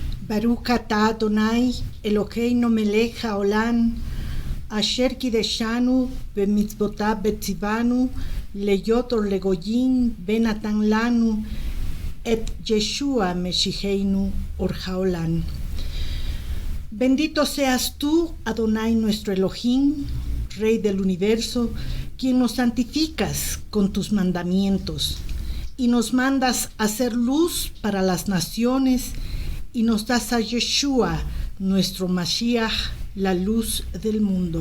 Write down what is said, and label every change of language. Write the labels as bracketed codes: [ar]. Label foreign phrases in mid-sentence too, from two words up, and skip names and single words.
[he] ברוך אתה אדוני אלוהינו מלך העולם אשר קידשנו במצוותיו וציוונו להיות אור לגויים ובנתן לנו את ישוע משיחנו אור העולם. Bendito seas tú, Adonai nuestro Elohim, Rey del universo, quien nos santificas con tus mandamientos y nos mandas a ser luz para las naciones y nos das a Yeshua, nuestro Mashiach, la luz del mundo.